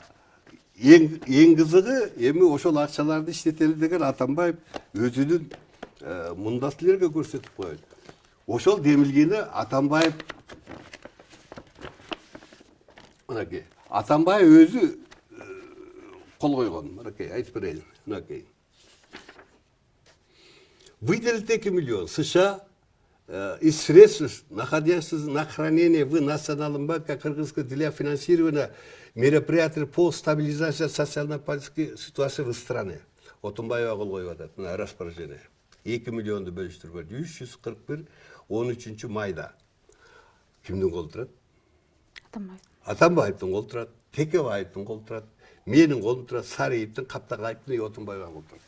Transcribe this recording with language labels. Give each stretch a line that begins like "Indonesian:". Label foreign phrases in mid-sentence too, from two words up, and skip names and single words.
Kyrgyz: Эң кызыгы эми ошол акчаларды иштетели деген Атамбаев өзүнүн мундасилерге көрсөтүп коет. Ошол демилгени Атамбаев мынакей. Атамбаев өзү кол койгон. Мынакей айтып берейин. Мынакей.
Russian: Выделить 2 миллиона США из средств, находящихся на хранении в Национальном банке Кыргызской для финансирования мероприятий по стабилизации социально-политической ситуации в стране.
Kyrgyz: Отунбаева кол коюп атат мына распоряжение. 2 миллионду бөлүштүрүп берди. 341 13 майда. Кимдин колу турат? Атамбаев. Атамбаевдин колу турат, Текебаевдин колу турат, менин колум турат, Сариевдин, Каптагаевдин, Отунбаевдин колу турат.